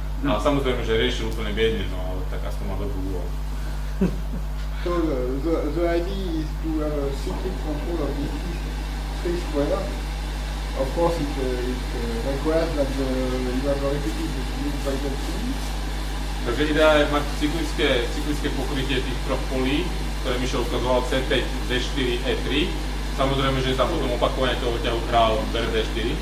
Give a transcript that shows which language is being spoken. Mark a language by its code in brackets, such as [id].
[sk] A samozrejme, že riešil úplne biedne, no ale tak aspoň má dobrú úlohu. [en] So the idea is to have a cyclic control of this three square. Of course, it requires that you have a repeated move by the tree. [sk] Takže idea je mať cyklické pokrytie tých troch polí, ktoré Michel ukazoval C5, D4, E3. Samozrejme, že tam potom opakovanie toho ťahu král bere D4.